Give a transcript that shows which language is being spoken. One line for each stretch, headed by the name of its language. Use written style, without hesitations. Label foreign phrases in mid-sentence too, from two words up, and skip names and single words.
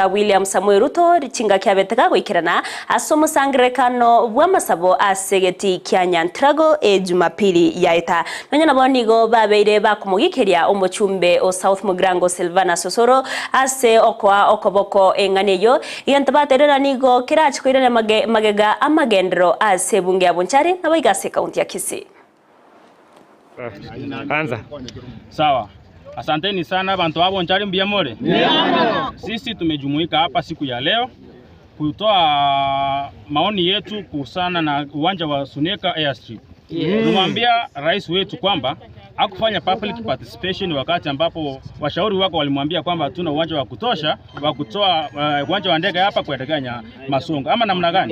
Gusii: William Samuel Ruto richinga kiabetega gwikirana asomusangirekano bwa masabo asegeti kya Nyantrago Jumapili yaita nonyana bonigo babeire bakumugikiria umuchumbe o South Mugrango Silvana Sosoro ase okwa okoboko enganeyo iyantabaterera nigo kirachikoirana magega amagendero ase bunge ya Bonchari na Waigase kaunti ya Kisii.
Swahili: Anza. Sawa. Asanteni sana bantu wa Bonchari mbiamore. Sisi tumejumuika hapa siku ya leo kutoa maoni yetu kuhusiana na uwanja wa Suneka Airstrip. Tumwambia rais wetu kwamba hakufanya
English: public participation
Swahili: wakati ambapo washauri wako walimwambia kwamba hatuna uwanja wa kutosha wa kutoa uwanja wa ndege hapa kuelekea Masongo ama namna gani?